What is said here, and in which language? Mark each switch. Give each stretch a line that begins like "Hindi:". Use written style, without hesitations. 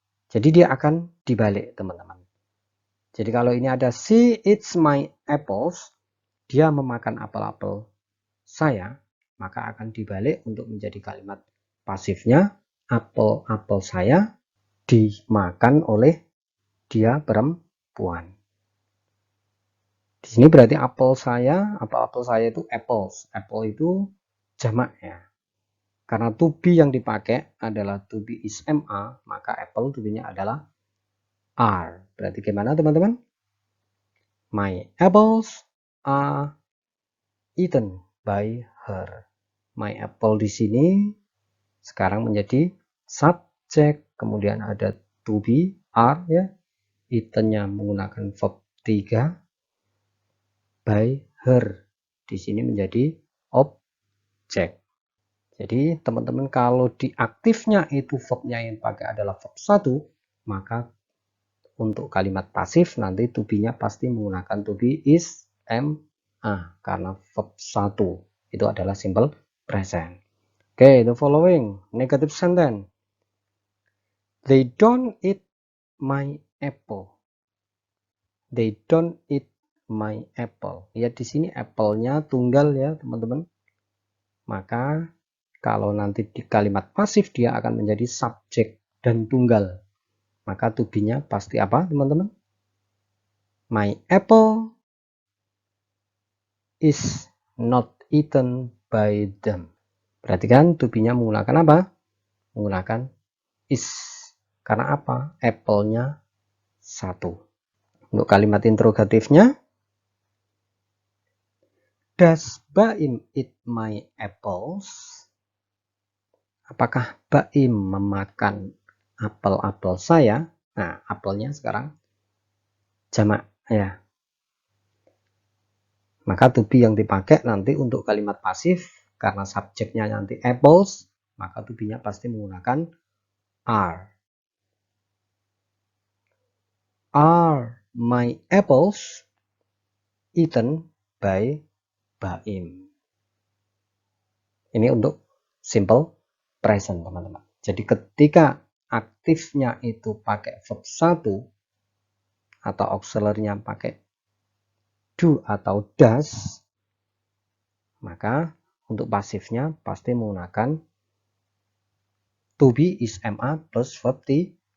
Indonesian: Jadi dia akan dibalik, teman-teman. Jadi kalau ini ada
English: she eats my apples,
Indonesian: dia memakan apel-apel saya, maka akan dibalik untuk menjadi kalimat pasifnya, apel-apel saya dimakan oleh dia perempuan. Di sini berarti apel saya itu apples. Apple itu jamak ya. Karena to be yang dipakai adalah to be is ma, maka apple to be-nya adalah are. Berarti gimana teman-teman?
English: My apples are eaten by her.
Indonesian: My apple di sini sekarang menjadi subjek, kemudian ada to be are ya. Eaten-nya menggunakan verb 3, by her di sini menjadi objek. Jadi teman-teman kalau di aktifnya itu verbnya yang pakai adalah verb 1, maka untuk kalimat pasif nanti to be-nya pasti menggunakan to be is ma karena verb 1 itu adalah simple present.
English: Oke, the following negative sentence. They don't eat my apple. They don't eat my apple.
Indonesian: Lihat di sini apple-nya tunggal ya, teman-teman. Maka kalau nanti di kalimat pasif dia akan menjadi subjek dan tunggal. Maka to be-nya pasti apa, teman-teman?
English: My apple is not eaten by them.
Indonesian: Perhatikan to be-nya menggunakan apa? Menggunakan is. Karena apa? Apple-nya 1. Untuk kalimat interrogatifnya,
English: does Baim eat my apples?
Indonesian: Apakah Baim memakan apel-apel saya? Nah, apelnya sekarang jamak ya. Maka to be yang dipakai nanti untuk kalimat pasif karena subjeknya nanti apples, maka to be-nya pasti menggunakan are.
English: Are my apples eaten by Baim?
Indonesian: Ini untuk simple present, teman-teman. Jadi ketika aktifnya itu pakai verb 1 atau auxiliary-nya pakai do atau does, maka untuk pasifnya pasti menggunakan to be is ma plus verb 3.